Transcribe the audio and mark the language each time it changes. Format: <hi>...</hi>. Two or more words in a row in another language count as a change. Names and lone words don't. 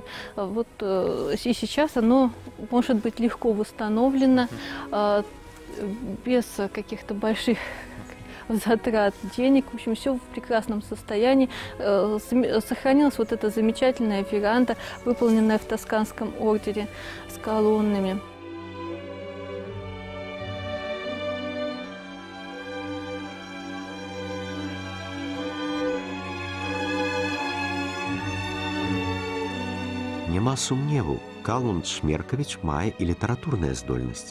<ru>Вот и сейчас оно может быть легко восстановлено, без каких-то больших затрат денег. В общем, все в прекрасном состоянии. Сохранилась вот эта замечательная веранда, выполненная в Тосканском ордере с колоннами.</ru> <be>Няма сумневу, Калман Шмеркавіч мае і літаратурныя здольнасці.</be>